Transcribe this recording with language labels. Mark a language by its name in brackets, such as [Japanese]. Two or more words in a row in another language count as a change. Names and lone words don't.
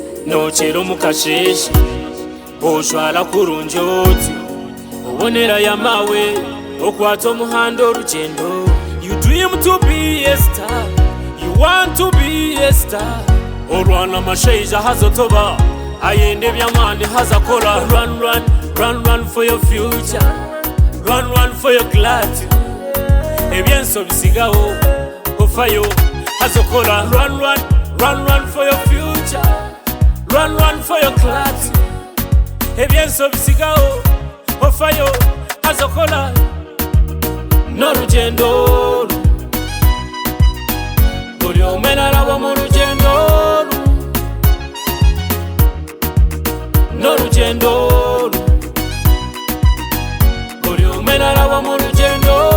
[Nyankole] nokera omukasheeshe oshwara kurungyoti obonera yamawe okwata omuhanda orugendo. [English] You dream to be a star, you want to be a star. [Nyankole] Orwana amasheija hazotoba ayende ebyamaani hazakora. [English] Run, run, run, run for your future, run, run for your clarity. [Nyankole] Ebyenso bisigaho ofayo hazokora. [English] Run, run, run, run for your future, run, run for your clarity. [Nyankole] Ebyenso bisigaho ofayo hazokora. N'orugendo buli omwe naraba mu rugendo. N'orugendo buli omwe naraba mu rugendo.